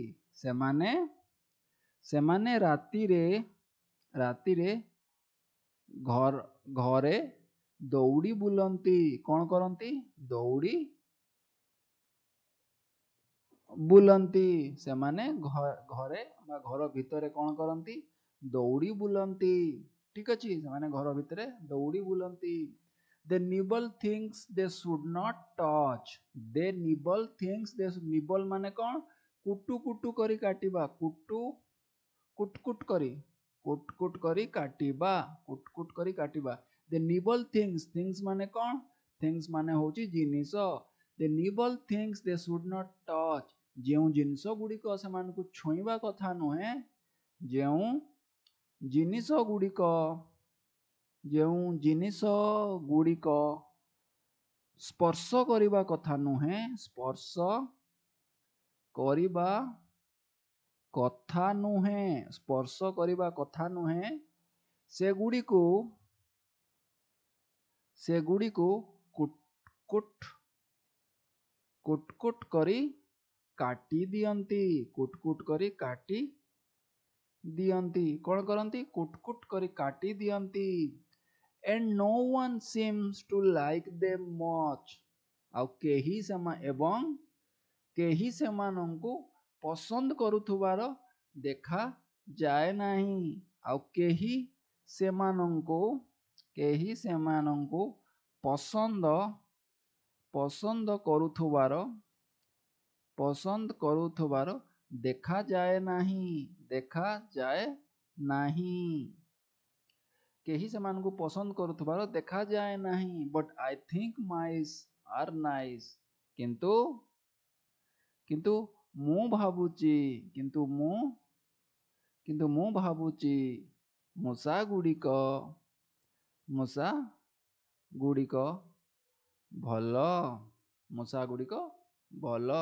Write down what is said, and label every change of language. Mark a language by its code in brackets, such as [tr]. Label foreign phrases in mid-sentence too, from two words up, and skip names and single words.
[or] ସେମାନେ ରାତିରେ ଘରେ ଦୌଡ଼ି ବୁଲନ୍ତି। କଣ କରନ୍ତି? ଦୌଡ଼ି ବୁଲନ୍ତି। ସେମାନେ ଘରେ ବା ଘର ଭିତରେ କଣ କରନ୍ତି? ଦୌଡ଼ି ବୁଲନ୍ତି। ଠିକ ଅଛି। ସେମାନେ ଘର ଭିତରେ ଦୌଡ଼ି ବୁଲନ୍ତି। [en] They nibble things they should not touch. They nibble things they nibble [or] ମାନେ କଣ? କୁଟୁ କୁଟୁ କରି କାଟିବା। କୁଟ କରି କାଟିବା। କୁଟ କରି କାଟିବା। [en] They nibble things. Things [or] ମାନେ କଣ? Things ମାନେ ହେଉଛି ଜିନିଷ। [en] They nibble things they should not touch. [or] ଯେଉଁ ଜିନିଷ ଗୁଡ଼ିକ ସେମାନଙ୍କୁ ଛୁଇଁବା କଥା ନୁହେଁ, ଯେଉଁ ଜିନିଷ ଗୁଡ଼ିକ ସ୍ପର୍ଶ କରିବା କଥା ନୁହେଁ, ସ୍ପର୍ଶ କରିବା କଥା ନୁହେଁ, ସେଗୁଡ଼ିକୁ କୁଟ କରି କାଟି ଦିଅନ୍ତି। କୁଟ କରି କାଟି ଦିଅନ୍ତି। କଣ କରନ୍ତି? କୁଟ କରି କାଟି ଦିଅନ୍ତି। [en] And no one seems to like them much. [or] ଆଉ କେହି ସେମାନଙ୍କୁ ପସନ୍ଦ କରୁଥିବାର ଦେଖା ଯାଏ ନାହିଁ। ଆଉ କେହି ସେମାନଙ୍କୁ ପସନ୍ଦ କରୁଥିବାର ଦେଖାଯାଏ ନାହିଁ। କେହି ସେମାନଙ୍କୁ ପସନ୍ଦ କରୁଥିବାର ଦେଖାଯାଏ ନାହିଁ। [en] But I think mice are nice. [or] କିନ୍ତୁ ମୁଁ ଭାବୁଛି ମୂଷା ଗୁଡ଼ିକ ଭଲ।